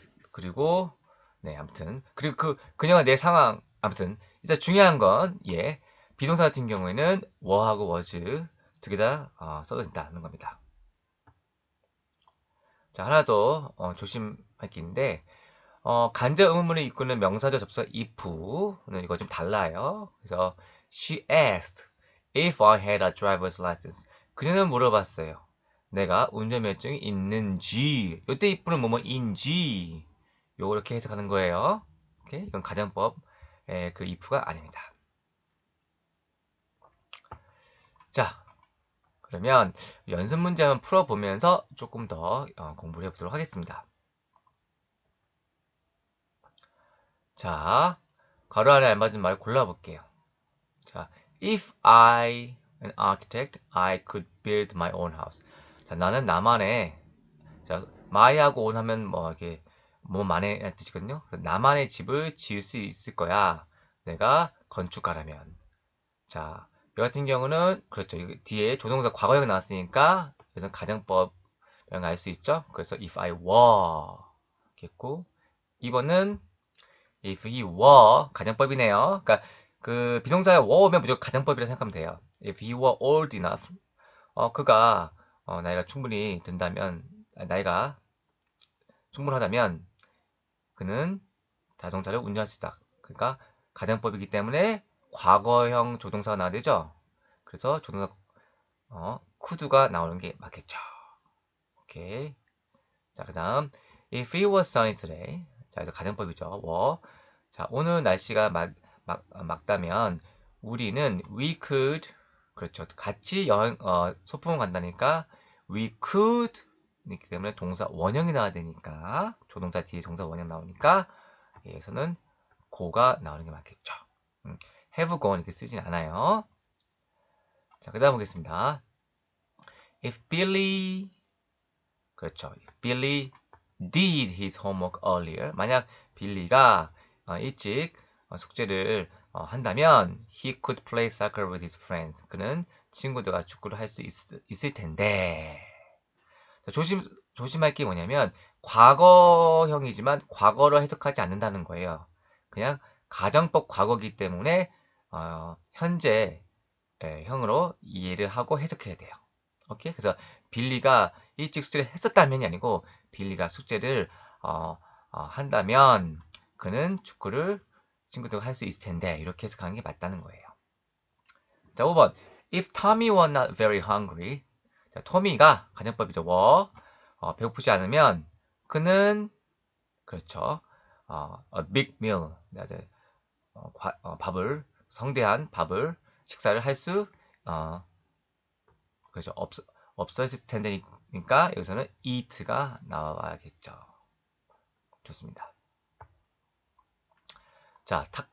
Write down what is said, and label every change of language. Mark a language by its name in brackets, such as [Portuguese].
[Korean] 그리고 네, 아무튼 그리고 그녀가 내 상황 아무튼 일단 중요한 건 비동사 같은 경우에는 were하고 was 두 개 다 써도 된다는 겁니다. 자, 하나 더 조심할 게 있는데 간접 의문문을 이끄는 명사절 접속 if는 이거 좀 달라요. 그래서 [English] she asked if I had a driver's license. [Korean] 그녀는 물어봤어요. 내가 운전면허증이 있는지. 이때 if는 뭐뭐인지. 요렇게 해석하는 거예요. 오케이? 이건 가정법의 그 if가 아닙니다. 자, 그러면 연습 문제 한번 풀어보면서 조금 더 공부를 해보도록 하겠습니다. 자, 괄호 안에 알맞은 말을 골라볼게요. 자, [English] if I an architect, I could build my own house. [Korean] 자, 나는 나만의 자, my하고 own 하면 뭐 이렇게 뭐만의 뜻이거든요. 나만의 집을 지을 수 있을 거야. 내가 건축가라면. 자, 이 같은 경우는 그렇죠. 뒤에 조동사 과거형 나왔으니까 그래서 가정법 알 수 있죠. 그래서 if I were 겠고 2번은 if he were 가정법이네요. 그러니까 그 비동사에 were 오면 무조건 가정법이라 생각하면 돼요. [English] if he were old enough [Korean] 그가 나이가 충분히 든다면 나이가 충분하다면 그는 자동차를 운전할 수 있다. 그러니까 가정법이기 때문에 과거형 조동사가 나와야 되죠. 그래서 조동사 could가 나오는 게 맞겠죠. 오케이. 자, 그다음 [English] if it was sunny today. [Korean] 자, 이거 가정법이죠. 자, 오늘 날씨가 막다면 우리는 we could 그렇죠. 같이 여행 소풍을 간다니까 we could 있기 때문에 동사 원형이 나와야 되니까 조동사 뒤에 동사 원형 나오니까 여기서는 go가 나오는 게 맞겠죠. have gone 이렇게 쓰진 않아요. 자, 그다음 보겠습니다. [English] if Billy [Korean] 그렇죠. [English] if Billy did his homework earlier. [Korean] 만약 빌리가 일찍 숙제를 한다면 [English] he could play soccer with his friends. [Korean] 그는 친구들과 축구를 할 수 있을 텐데. 자, 조심할 게 뭐냐면 과거형이지만 과거로 해석하지 않는다는 거예요. 그냥 가정법 과거기 때문에 현재 형으로 이해를 하고 해석해야 돼요. 오케이? 그래서 빌리가 일찍 숙제를 했었다면이 아니고 빌리가 숙제를 한다면 그는 축구를 친구들과 할 수 있을 텐데 이렇게 해석하는 게 맞다는 거예요. 자, 5번 [English] If Tommy was not very hungry [Korean] 자, 토미가 가정법이죠. 배고프지 않으면 그는 그렇죠. a big meal 밥을 성대한 밥을 식사를 할 수 그렇죠. 없었을 텐데니까 여기서는 eat가 나와야겠죠. 좋습니다. 자,